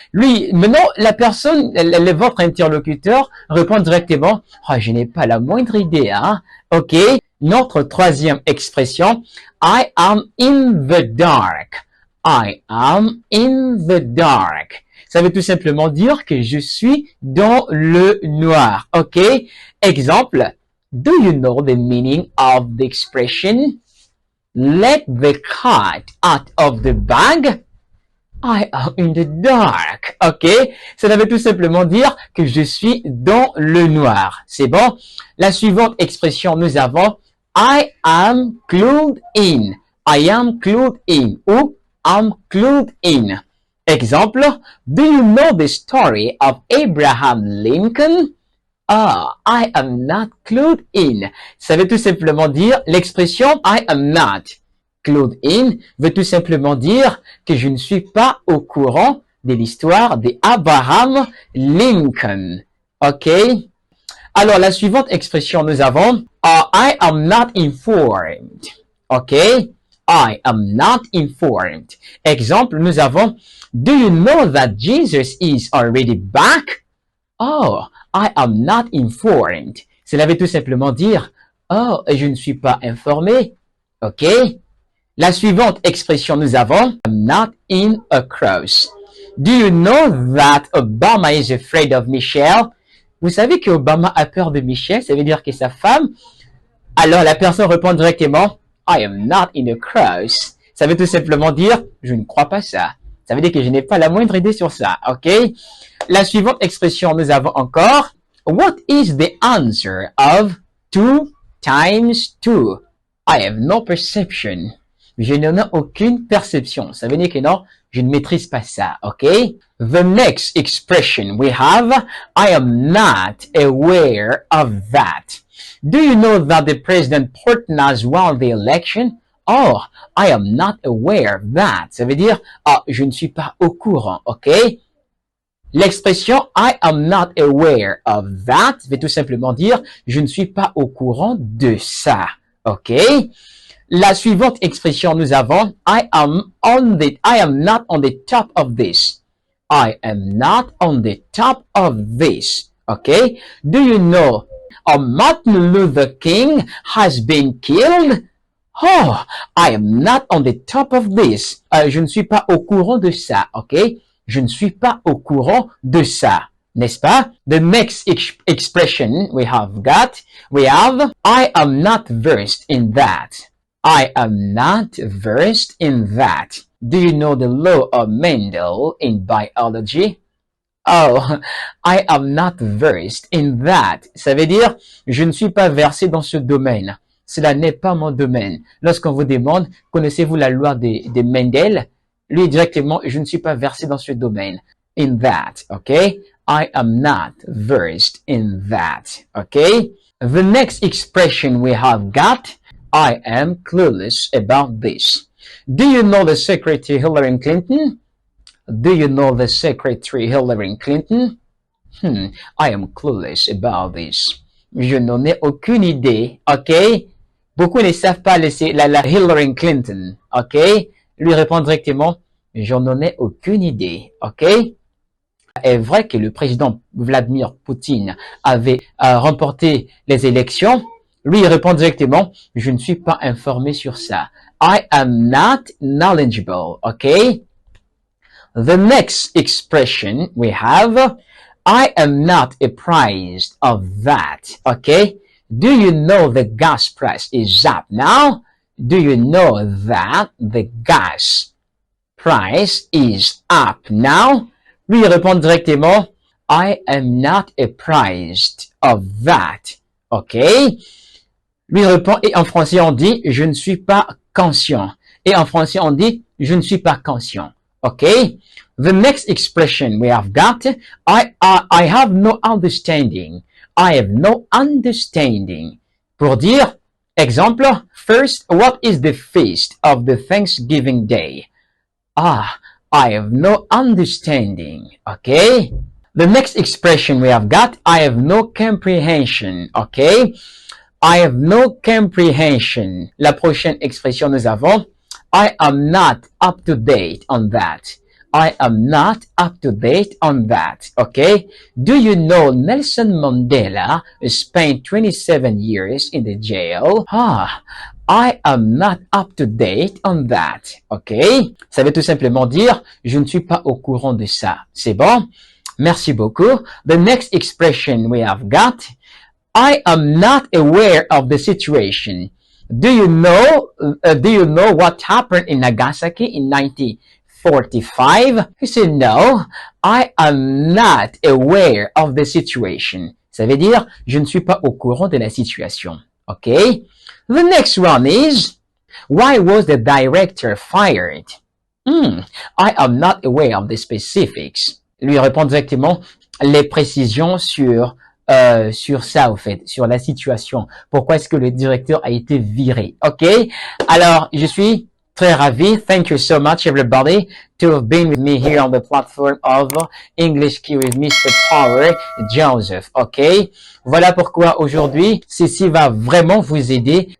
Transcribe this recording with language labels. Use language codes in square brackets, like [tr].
[fr] Lui, maintenant, la personne, votre interlocuteur répond directement, oh, je n'ai pas la moindre idée, hein? OK? Notre troisième expression, [en] I am in the dark. I am in the dark. [fr] Ça veut tout simplement dire que je suis dans le noir. OK? [en] Exemple, do you know the meaning of the expression? Let the cat out of the bag. I am in the dark. OK? [fr] Ça veut tout simplement dire que je suis dans le noir. C'est bon? La suivante expression, nous avons [en] I am clued in. I am clued in. Ou I'm clued in. Exemple, do you know the story of Abraham Lincoln? Ah, I am not clued in. [fr] Ça veut tout simplement dire l'expression [en] I am not clued in [fr] veut tout simplement dire que je ne suis pas au courant de l'histoire d'Abraham Lincoln. OK? Alors, la suivante expression, nous avons [en] I am not informed. OK? I am not informed. Exemple, [fr] nous avons [en] do you know that Jesus is already back? Oh, I am not informed. [fr] Cela veut tout simplement dire oh, je ne suis pas informé. OK? La suivante expression, nous avons [en] I'm not in a cross. Do you know that Obama is afraid of Michelle? [fr] Vous savez que Obama a peur de Michelle, ça veut dire que sa femme. Alors la personne répond directement [en] I am not in a cross. [fr] Ça veut tout simplement dire je ne crois pas ça. Ça veut dire que je n'ai pas la moindre idée sur ça. OK? La suivante expression, nous avons encore [en] what is the answer of 2 times 2? I have no perception. [fr] Je n'en ai aucune perception. Ça veut dire que non, je ne maîtrise pas ça. OK? [en] The next expression we have, I am not aware of that. Do you know that the President Portnoy won the election? Oh, I am not aware of that. [fr] Ça veut dire, je ne suis pas au courant. OK? L'expression [en] I am not aware of that [fr] veut tout simplement dire je ne suis pas au courant de ça. OK? La suivante expression, nous avons [en] I am not on the top of this. I am not on the top of this. Okay? Do you know Martin Luther King has been killed? Oh, I am not on the top of this. [fr] Je ne suis pas au courant de ça. Okay? Je ne suis pas au courant de ça. N'est-ce pas? [en] The next expression we have I am not versed in that. I am not versed in that. Do you know the law of Mendel in biology? Oh, I am not versed in that. [fr] Ça veut dire, je ne suis pas versé dans ce domaine. Cela n'est pas mon domaine. Lorsqu'on vous demande, connaissez-vous la loi de Mendel? Lui, directement, je ne suis pas versé dans ce domaine. [en] In that, okay? I am not versed in that, okay? The next expression we have got, I am clueless about this. Do you know the Secretary Hillary Clinton? Do you know the Secretary Hillary Clinton? I am clueless about this. [fr] Je n'en ai aucune idée, ok? Beaucoup ne savent pas la Hillary Clinton, ok? Lui répond directement, je n'en ai aucune idée, ok? Est vrai que le président Vladimir Poutine avait remporté les élections. Lui répond directement, je ne suis pas informé sur ça. [en] I am not knowledgeable, okay? The next expression we have, I am not apprised of that, okay? Do you know the gas price is up now? Do you know that the gas price is up now? [fr] Lui répond directement, [en] I am not apprised of that. OK? [fr] Lui répond, et en français on dit, je ne suis pas conscient. Et en français on dit, je ne suis pas conscient. OK? [en] The next expression we have got, I have no understanding. I have no understanding. [fr] Pour dire, exemple, [en] first, what is the feast of the Thanksgiving Day? I have no understanding. Okay? The next expression we have got, I have no comprehension. Okay? I have no comprehension. [fr] La prochaine expression nous avons, [en] I am not up to date on that. I am not up to date on that. Okay? Do you know Nelson Mandela spent 27 years in the jail? I am not up to date on that. OK? [fr] Ça veut tout simplement dire, je ne suis pas au courant de ça. C'est bon? Merci beaucoup. [en] The next expression we have got, I am not aware of the situation. Do you know what happened in Nagasaki in 1945? He said, no, I am not aware of the situation. [fr] Ça veut dire, je ne suis pas au courant de la situation. OK? [en] The next one is, why was the director fired? I am not aware of the specifics. [fr] Lui répond directement les précisions sur ça, au fait, sur la situation. Pourquoi est-ce que le directeur a été viré? OK? Alors, je suis très ravi. [en] Thank you so much, everybody, to have been with me here on the platform of English Key with Mr. Power Joseph. OK? [fr] Voilà pourquoi aujourd'hui, ceci va vraiment vous aider.